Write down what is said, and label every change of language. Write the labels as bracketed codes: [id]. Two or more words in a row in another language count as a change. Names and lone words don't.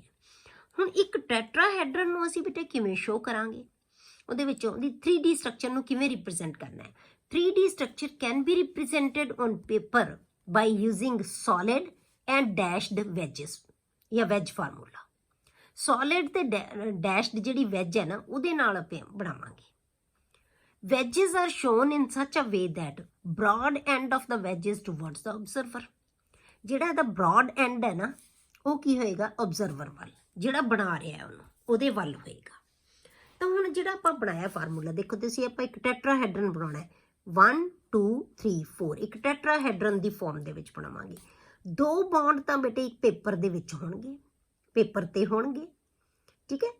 [pa] ਹੁਣ ਇੱਕ ਟੈਟਰਾਹੈਡਰਲ ਨੂੰ ਅਸੀਂ ਬੇਟੇ ਕਿਵੇਂ ਸ਼ੋ ਕਰਾਂਗੇ, ਉਹਦੇ ਵਿੱਚੋਂ ਦੀ 3D ਸਟਰਕਚਰ ਨੂੰ ਕਿਵੇਂ ਰਿਪਰੈਜ਼ੈਂਟ ਕਰਨਾ ਹੈ। [en] 3D structure can be represented on paper by using solid and dashed wedges ਜਾਂ wedge formula. [pa] ਸੋਲਿਡ ਤੇ ਡੈਸ਼ਡ ਜਿਹੜੀ ਵੈਜ ਹੈ ਨਾ, ਉਹਦੇ ਨਾਲ ਆਪਾਂ ਬਣਾਵਾਂਗੇ। [en] wedges are shown in such a way that broad end of the wedge is towards the observer। [pa] ਜਿਹੜਾ ਇਹਦਾ [en] broad end [pa] ਹੈ ਨਾ, ਉਹ ਕੀ ਹੋਏਗਾ, observer ਵੱਲ, ਜਿਹੜਾ ਬਣਾ ਰਿਹਾ ਉਹਨੂੰ ਉਹਦੇ ਵੱਲ ਹੋਏਗਾ। ਤਾਂ ਹੁਣ ਜਿਹੜਾ ਆਪਾਂ ਬਣਾਇਆ ਫਾਰਮੂਲਾ, ਦੇਖੋ ਤੁਸੀਂ, ਆਪਾਂ ਇੱਕ ਟੈਟਰਾਹੈਡਰਨ ਬਣਾਉਣਾ ਹੈ, 1 2 3 4, ਇੱਕ ਟੈਟਰਾਹੈਡਰਨ ਦੀ ਫਾਰਮ ਦੇ ਵਿੱਚ ਬਣਾਵਾਂਗੇ। 2 ਬੌਂਡ ਤਾਂ ਬੇਟੇ ਇੱਕ ਪੇਪਰ ਦੇ ਵਿੱਚ ਹੋਣਗੇ, ਪੇਪਰ ਤੇ ਹੋਣਗੇ, ਠੀਕ ਹੈ।